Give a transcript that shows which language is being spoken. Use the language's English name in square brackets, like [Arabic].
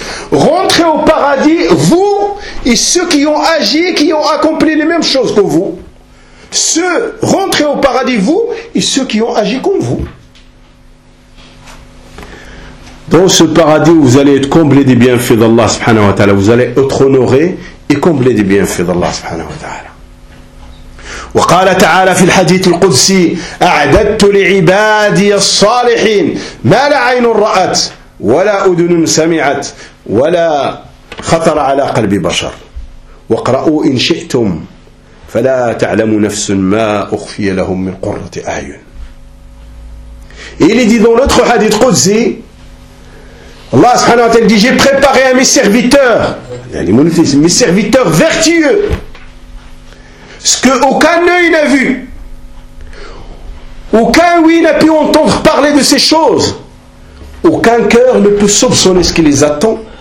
[French] Rentrez au paradis, vous et ceux qui ont agi, qui ont accompli les mêmes choses que vous. Rentrez au paradis, vous et ceux qui ont agi comme vous. Dans ce paradis, vous allez être comblé des bienfaits d'Allah subhanahu wa ta'ala. Vous allez être honoré et comblé des bienfaits d'Allah subhanahu wa ta'ala. [Arabic] وقال تعالى في الحديث القدسي أعددت لعبادي الصالحين ما لا عين رأت ولا أذن سمعت ولا خطر على قلب بشر واقرأوا إن شئتم فلا تعلم نفس ما أخفي لهم من قرة أعين. [French] Il est dit dans l'autre hadith قدسي, Allah سبحانه وتعالى dit, j'ai préparé à mes serviteurs, mes serviteurs vertueux, ce que aucun œil n'a vu, aucun oui n'a pu entendre parler de ces choses, aucun cœur ne peut soupçonner ce qui les attend.